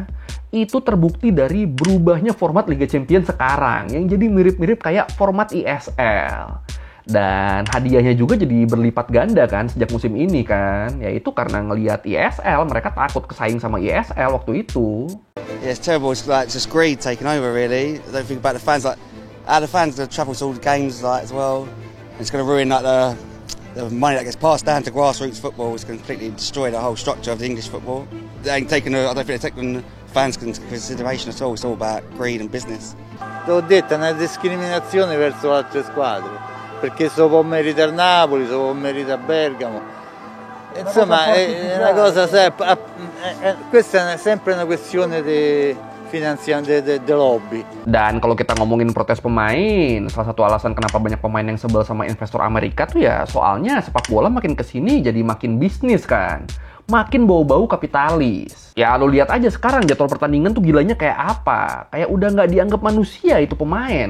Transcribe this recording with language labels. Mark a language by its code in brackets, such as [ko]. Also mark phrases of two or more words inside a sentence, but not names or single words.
[id] Itu terbukti dari berubahnya format Liga Champions sekarang yang jadi mirip-mirip kayak format ESL. Dan hadiahnya juga jadi berlipat ganda kan sejak musim ini kan. Yaitu karena ngelihat ESL mereka takut kesaing sama ESL waktu itu. [en] Yeah, it's terrible. It's like just greed taking over really. I don't think about the fans. Like, the fans that travel to all the games like as well. It's going to ruin like the money that gets passed down to grassroots football. It's going to completely destroy the whole structure of the English football. They ain't taking. I don't think they're taking fans into consideration at all. It's all about greed and business. [it] Te l'ho detto, è una discriminazione verso altre squadre, perché se può merita il Napoli, se può merita Bergamo. Insomma, è una cosa questa è sempre una questione di finanziamento de lobby. [id] Dan kalau kita ngomongin protes pemain, salah satu alasan kenapa banyak pemain yang sebel sama investor Amerika tuh ya soalnya sepak bola makin kesini jadi makin bisnis kan. Makin bau-bau kapitalis. Ya lo lihat aja sekarang jadwal pertandingan tuh gilanya kayak apa. Kayak udah nggak dianggap manusia itu pemain.